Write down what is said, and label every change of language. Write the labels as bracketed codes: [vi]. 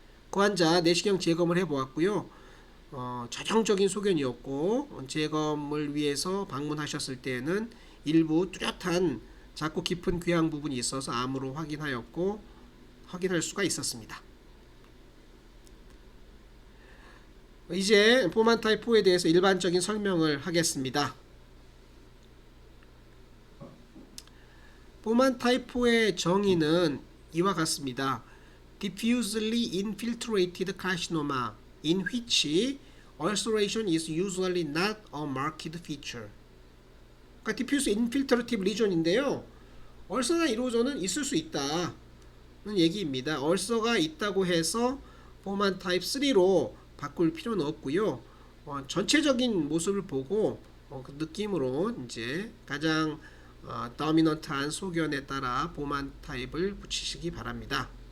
[ko] 그 환자 내시경 재검을 해보았고요. 전형적인 소견이었고 재검을 위해서 방문하셨을 때는 일부 뚜렷한 작고 깊은 궤양 부분이 있어서 암으로 확인할 수가 있었습니다. 이제 포만 타입 4에 대해서 일반적인 설명을 하겠습니다. 포만 타입 4의 정의는 이와 같습니다. [en] diffusely infiltrated carcinoma in which ulceration is usually not a marked feature. [ko] 그러니까 [en] diffuse infiltrative lesion [ko] 인데요. 얼서나 이루어져는 있을 수 있다는 얘기입니다. 얼서가 있다고 해서 포만 타입 3로 바꿀 필요는 없고요. 전체적인 모습을 보고 그 느낌으로 이제 가장 도미넌트한 소견에 따라 포만 타입을 붙이시기 바랍니다.